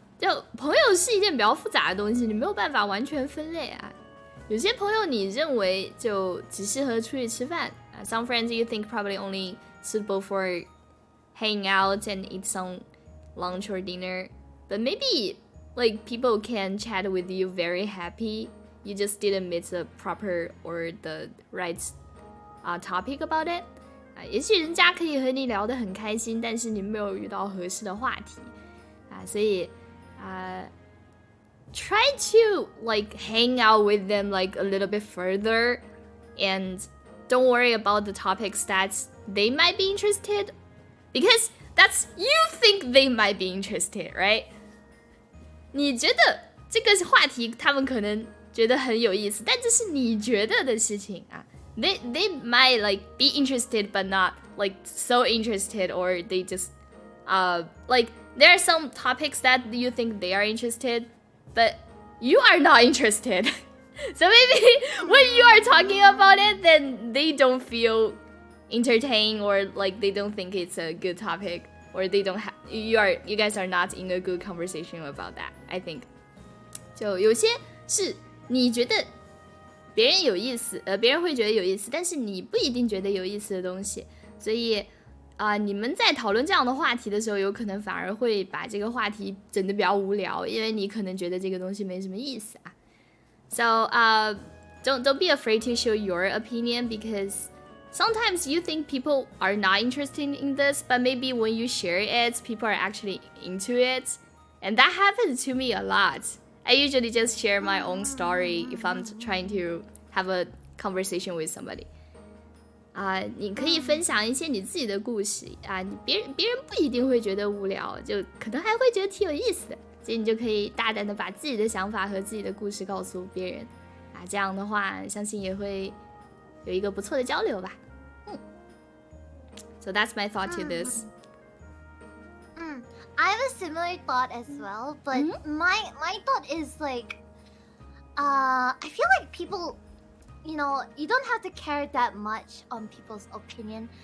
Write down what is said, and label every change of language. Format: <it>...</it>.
<zh>就朋友是一件比较复杂的东西，你没有办法完全分类啊。有些朋友你认为就只适合出去吃饭。</zh> <en>Some friends you think probably only suitable for hanging out and eat some lunch or dinner. But maybe like people can chat with you very happy. You just didn't meet the proper or the right topic about it.</en> <zh>也许人家可以和你聊得很开心，但是你没有遇到合适的话题。所以</zh> <en>try to like hang out with them like a little bit further, and don't worry about the topics that they might be interested, because that's you think they might be interested, right?</en> <zh>你觉得这个话题他们可能觉得很有意思，但这是你觉得的事情啊。</zh> <en>They might like be interested but not like so interested, or they just like there are some topics that you think they are interested, but you are not interested. So maybe when you are talking about it, then they don't feel entertained, or like they don't think it's a good topic, or they don't have you guys are not in a good conversation about that. I think.</en> <zh>就有些是你觉得别人有意思，别人会觉得有意思，但是你不一定觉得有意思的东西，所以你们在讨论这样的话题的时候，有可能反而会把这个话题整得比较无聊，因为你可能觉得这个东西没什么意思啊。</zh> <en>So don't be afraid to show your opinion, because sometimes you think people are not interested in this, but maybe when you share it, people are actually into it. And that happens to me a lot. I usually just share my own story if I'm trying to have a conversation with somebody.</en> <zh>你可以分享一些你自己的故事啊，别人不一定会觉得无聊，就可能还会觉得挺有意思的。所以你就可以大胆的把自己的想法和自己的故事告诉别人啊，这样的话，相信也会有一个不错的交流吧。</zh> <en>So that's my thought to this. I have a similar thought as well, but my thought is like, I feel like people, you don't have to care that much on people's opinion.</en>